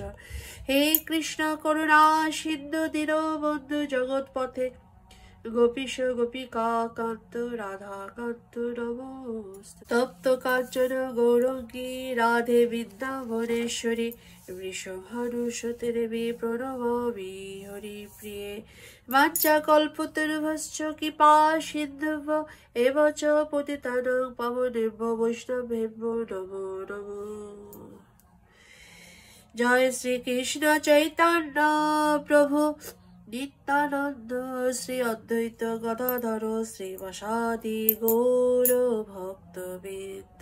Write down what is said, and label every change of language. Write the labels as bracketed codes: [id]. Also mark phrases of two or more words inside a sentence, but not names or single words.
[sa] হে কৃষ্ণ করুণা সিন্ধু দীনবন্ধু জগৎপথে গোপীশ গোপিকা কান্ত রাধা কান্ত নমস্তে। তপ্ত কাঞ্চন গৌরঙ্গী রাধে বৃন্দাবনেশ্বরী বৃষভানুসুতে দেবী প্রণমামি হরি প্রিয়ে। বাঞ্ছা কল্পতরুভশ্চ কৃপা সিন্ধুভ্য এব চ পতিতানাং পাবনেভ্য বৈষ্ণবেভ্য নমো নমঃ। জয় শ্রীকৃষ্ণ চৈতন্য প্রভু নিত্যানন্দ শ্রী অদ্বৈত গদাধর শ্রীবাসাদি গৌর ভক্তবৃন্দ।